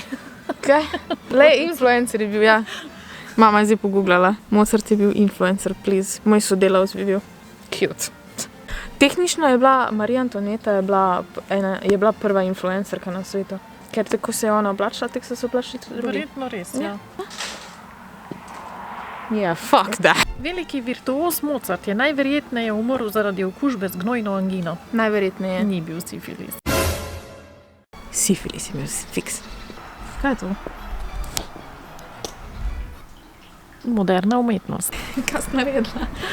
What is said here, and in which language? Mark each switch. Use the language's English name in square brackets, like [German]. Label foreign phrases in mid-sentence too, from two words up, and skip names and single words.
[Slovenian] Kaj? Le influencer je bil, ja. Mama je zdaj pogooglala. Mozart je bil influencer, please. Moj sodelavec bi bil. Cute. Tehnično je bila Marija Antoneta je bila prva influencerka na svetu. Ker tako se je ona oblačila, tako so se oblačili tudi drugi. Verjetno res, ja. [English] Yeah, fuck that. [Slovenian] Veliki virtuoz Mozart je najverjetneje umrl zaradi okužbe z gnojno angino. Najverjetneje. Ni bil sifilis. Sifilis je bil fiks. Kaj je to? Moderna umetnost. Kaj si naredila?